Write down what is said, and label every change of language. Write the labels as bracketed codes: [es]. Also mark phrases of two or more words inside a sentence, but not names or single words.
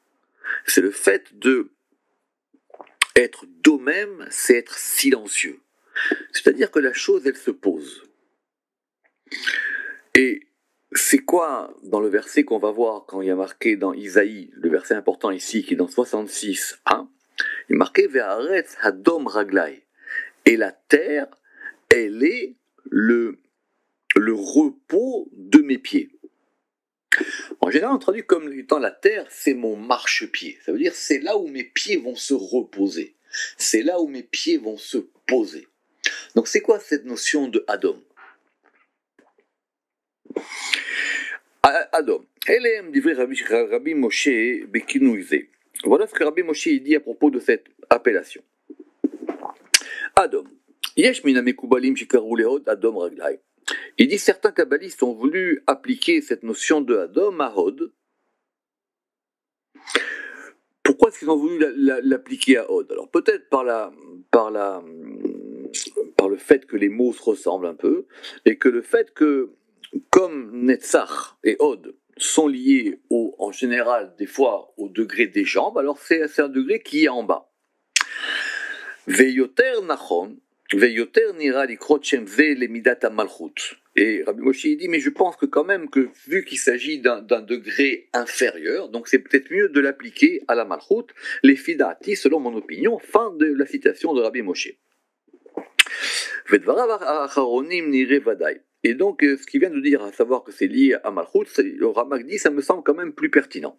[fr] C'est le fait de être domem, c'est être silencieux. C'est-à-dire que la chose, elle se pose. Et c'est quoi, dans le verset qu'on va voir quand il y a marqué dans Isaïe, le verset important ici, qui est dans 66, hein, il est marqué [he] והארץ הדום רגלי. [fr] Et la terre, elle est le repos de mes pieds. En général, on traduit comme étant la terre, c'est mon marchepied. Ça veut dire c'est là où mes pieds vont se reposer. C'est là où mes pieds vont se poser. Donc c'est quoi cette notion de Hadom? Hadom. Rabbi Moshe Bekinouizé. Voilà ce que Rabbi Moshe dit à propos de cette appellation. Hadom. [he] יש מהם מקובלים שקראו להוד הדום רגלי. [fr] Il dit certains kabbalistes ont voulu appliquer cette notion de Hadom à Hod. Pourquoi est-ce qu'ils ont voulu l'appliquer à Hod? Alors peut-être par le fait que les mots se ressemblent un peu, et que le fait que, comme Netzach et Hod sont liés en général des fois au degré des jambes, alors c'est un degré qui est en bas. [he] ויותר נכון, ויותר נראה לקרות שם זה למדת מלכות. [fr] Et Rabbi Moshe dit, mais je pense que quand même que vu qu'il s'agit d'un degré inférieur, donc c'est peut-être mieux de l'appliquer à la malchut, les fidati, selon mon opinion, fin de la citation de Rabbi Moshe. Et donc, ce qu'il vient de dire, à savoir que c'est lié à Malchut, le Ramak dit, ça me semble quand même plus pertinent.